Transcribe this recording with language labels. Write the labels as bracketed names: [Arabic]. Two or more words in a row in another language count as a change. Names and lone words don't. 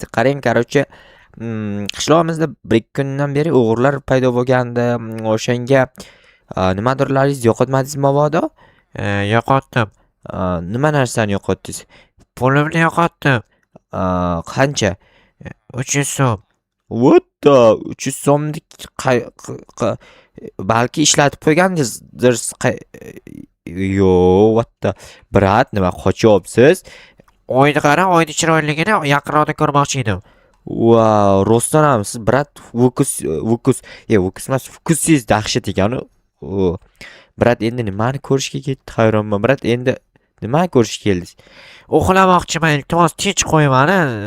[Uzbek] Qarang, короче, qishlog'imizda 1-2 kundan beri o'g'irlar paydo bo'lgandi. O'shanga nimadirlaringiz yo'qotmadingizmi mabodo? Yo'qotdim. Nima narsani yo'qotdingiz? Pulimni yo'qotdim. Qancha? 300 so'm. [English] What the [Uzbek] 300 so'mni balki ishlatib qo'ygandingizdir. Yo'q, [English] what the. [Uzbek] Brat, nima qochyapsiz? Oyni qara, oyni chiroyligini yaqinroqda ko'rmoqchi edim. Wow, rostdan ham siz brat Vukus emas, Vukusiz dahshat ekan. Brat, endi nimani ko'rishga ketdi? Hayronman, brat, endi nima ko'rishga keldingiz? Uxlamoqchiman, iltimos tinch qo'ymani.